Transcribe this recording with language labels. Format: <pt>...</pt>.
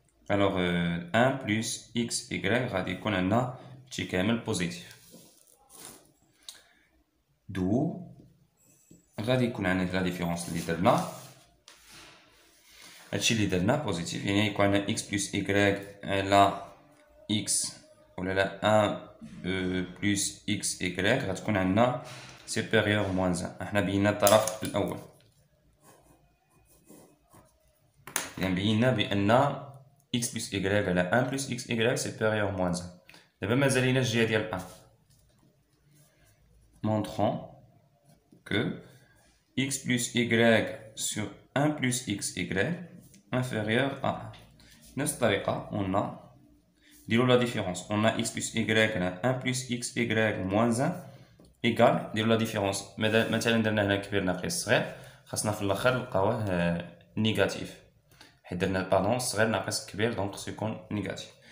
<fr>alors 1 plus x y</fr> <ar>غادي يكون عندنا هادشي كامل بوزيتيف، دو غادي يكون عندنا لا ديفيرونس اللي درنا، هادشي اللي درنا بوزيتيف، يعني يكون عندنا</ar> <fr>x plus y</fr> <ar>على x ولا لا</ar> <fr>1 plus x y</fr> <ar>غتكون عندنا</ar> <fr>supérieur moins 1.</fr> <ar>احنا بينا الطرف الأول، يعني بينا بأن</ar> <fr>x plus y</fr> <ar>على</ar> <fr>1 plus x y supérieur moins 1.</fr> <ar>دابا مازاليناش الجهة ديال 1.</ar> <fr>montrons que x plus y sur 1 plus x y inférieur à 1.</fr> <ar>نفس الطريقة</ar> <fr>on a</fr> <ar>نديرو لا ديفيرونس،</ar> <fr>on a x plus y</fr> <ar>على</ar> <fr>1 plus x y moins 1 égal</fr> <ar>نديرو لا ديفيرونس، مثلا درنا هنا كبير ناقص صغير، خاصنا في الاخر نلقاوه نيجاتيف، حيت درنا باردون صغير ناقص كبير دونك خصو يكون نيجاتيف.</ar>